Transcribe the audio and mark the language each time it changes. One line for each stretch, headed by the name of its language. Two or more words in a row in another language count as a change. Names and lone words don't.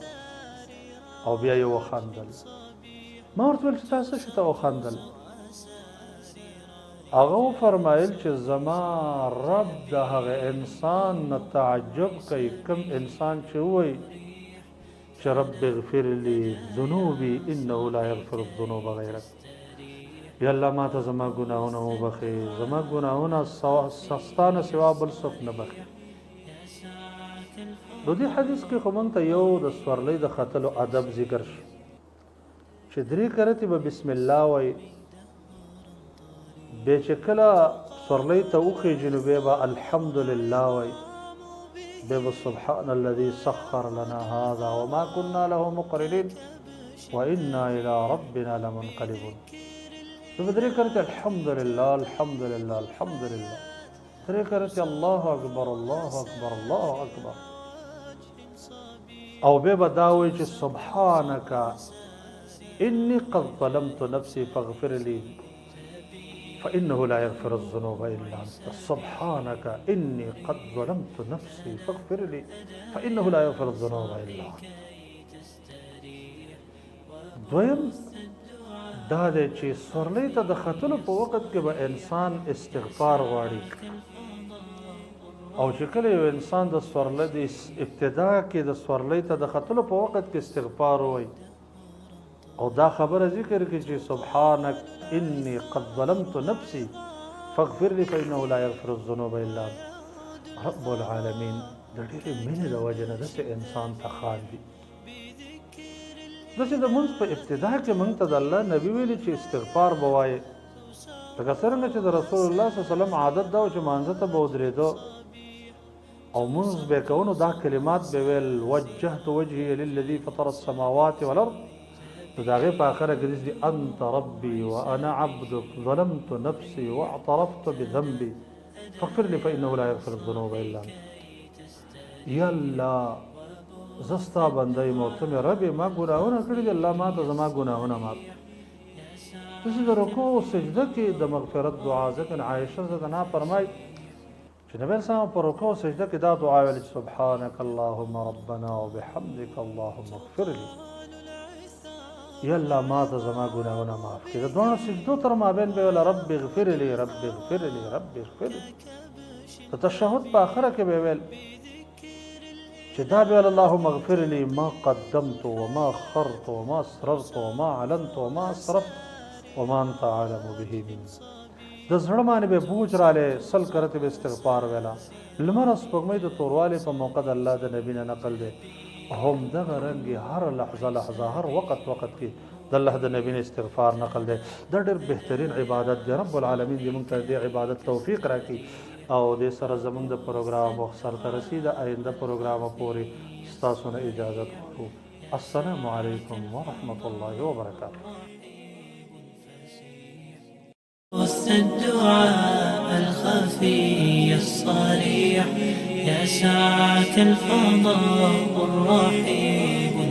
Pashto: او بیا یې وخندل. ما ورته ویل چې تا څه شي ته وخندل؟ هغه وفرمایل چې زما رب د هغه انسان نه تعجب کوي کوم انسان چې ووایي چې
Arabic: رب اغفر لي ذنوبي انه لا يغفر الذنوب غيرك.
Pashto: یا الله ما ته زما ګناهونه وبخې، زما ګناهونه ستا نه سوا بل څوک نه بخي. نو دې حدیث کې خو موږ ته یو د سورلۍ د ختلو ادب ذکر شي چې درې کرتې به
Arabic: بسم الله
Pashto: وایي. بیا چې کله سورلۍ ته وخیږي نو بیا به الحمدلله وایي.
Arabic: بیا سبحان الذي سخر لنا هذا وما كنا له مقرنين وإنا إلى ربنا لمنقلبون.
Pashto: بدري كرت
Arabic: الحمد لله الحمد لله الحمد لله.
Pashto: دري كرت
Arabic: الله أكبر الله أكبر الله أكبر.
Pashto: أو بيبا داوي
Arabic: سبحانك إني قد ظلمت نفسي فاغفر لي فإنه لا يغفر الذنوب إلا أنت. سبحانك إني قد ظلمت نفسي فاغفر لي فإنه لا يغفر الذنوب إلا أنت.
Pashto: دویم دا دی چې سورلۍ ته د ختلو په وخت کې به انسان استغفار غواړي. او چې کله یو انسان د سورلۍ د ابتدا کې د سورلۍ ته د ختلو په وخت کې استغفار وایي او دا خبره ذکر کې چې
Arabic: سبحانك إني قد ظلمت نفسي فاغفر لي فإنه لا يغفر الذنوب إلا أنت. رب العالمین
Pashto: د ډېرې مینې د وجې نه داسې انسان ته خاندي. داسې د مونځ په ابتدا کې موږ ته د الله نبي ویلي چې استغفار به وایې، لکه څرنګه چې د رسول الله
Arabic: صلی الله علیه وسلم
Pashto: عادت دا و چې مانځه ته به ودرېده او مونځ به یې کوو، نو دا کلمات به ویل
Arabic: وجهت وجهي للذي فطر السماوات والارض.
Pashto: نو د هغې په اخره کې داسې دي
Arabic: انت ربي وانا عبدك ظلمت نفسي واعترفت بذنبي فاغفر لي فانه لا يغفر الذنوب الا انت.
Pashto: یا الله زه ستا بنده یم او ته مې رب یې، ما ګناهونه کړي دي، الله ما ته زما ګناهونه معاف کړي. داسې د رکوع او سجده کې د مغفرت دعا، ځکه عایشه زدنا فرمایي چې نبی اسلام په رکوع او سجده کې دا دعا ویل چې
Arabic: سبحانك اللهم ربنا وبحمدك اللهم اغفر لي.
Pashto: یا الله ما ته زما ګناهونه معاف کړي. د دواړو سجدو تر مابین به ویل
Arabic: رب اغفر لي رب اغفر لي رب اغفر لي.
Pashto: د تشهد په آخره کې به ویل چې دا به
Arabic: اللهم اغفر لي ما قدمت وما اخرت وما اسررت وما اعلنت وما اسرفت وما انت اعلم به مني.
Pashto: د زړه باندې به بوج رالی، سل کرته به استغفار ویلا. لمر سپوږمۍ د توروالې په موقع د الله د نبي نه نقل دی، همدغه رنګ هر لحظه لحظه هر وخت کې د الله د نبي نه استغفار نقل دی. دا ډېر بهترین عبادت دی.
Arabic: رب العالمین
Pashto: دې موږ ته دې عبادت توفیق راکړي او دې سره زموږ د پروګرام وخت سرته رسي. د آینده پروګرام پورې ستاسو نه اجازه غواړو.
Arabic: السلام علیکم ورحمة الله وبرکاته. وسط الدعاء الخفي الصريح يا ساعة الفضاء الرحيم.